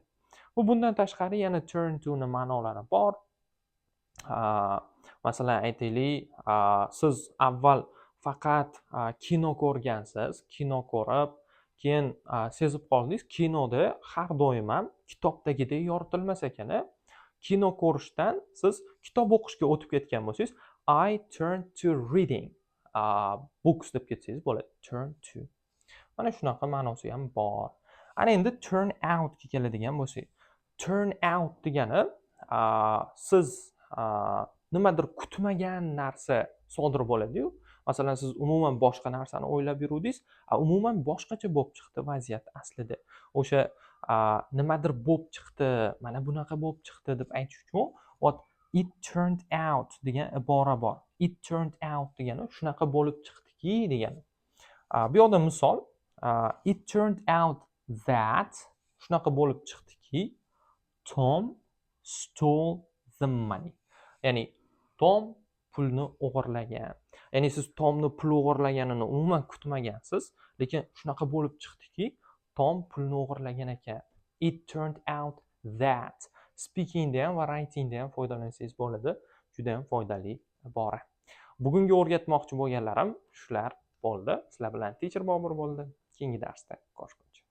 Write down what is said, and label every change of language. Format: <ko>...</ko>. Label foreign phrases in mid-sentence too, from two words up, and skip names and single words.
<uz>Bundan tashqari yana</uz> <en>turn to</en> <uz>ning ma'nolari bor. Masalan, aytaylik, siz avval faqat kino ko'rgansiz, kino ko'rib, keyin sezib qoldingiz, kinoda har doim ham kitobdagidek yoritilmas ekan. Kino ko'rishdan siz kitob o'qishga o'tib ketgan bo'lsangiz,</uz> <en>I turn to reading books</en> <uz>deb ketsangiz bo'ladi.</uz> <en>Turn to.</en> <uz>Mana shunaqa ma'nosi ham bor. Ana endi</uz> <en>turn out</en> <uz>ga keladigan bo'lsak,</uz> <en>turn out</en> <uz>degani siz nimadir kutmagan narsa sodir bo'ladi-yu. Masalan, siz umuman boshqa narsani o'ylab yuruvdingiz, umuman boshqacha bo'lib chiqdi vaziyat aslida. O'sha nimadir bo'lib chiqdi, mana bunaqa bo'lib chiqdi deb aytish uchun</uz> <en>what it turned out</en> <uz>degan ibora bor.</uz> <en>It turned out</en> <uz>degani shunaqa bo'lib chiqdiki degani. Bu yoqda misol it turned out that shunaqa bo'lib chiqdiki Tom stole the money. Ya'ni Tom pulni o'g'irlagan. Ya'ni siz Tomni pul o'g'irlaganini umuman kutmagansiz, lekin shunaqa bo'lib chiqdiki Tom pulni o'g'irlagan ekan.</uz> <en>It turned out that.</en> <uz>Speakingda ham va writingda ham foydalansangiz bo'ladi. Juda ham foydali ibora. Bugungi o'rgatmoqchi bo'lganlarim shular bo'ldi. Sizlar bilan Teacher Bobur bo'ldi. Keyingi darsda ko'rishamiz.</uz>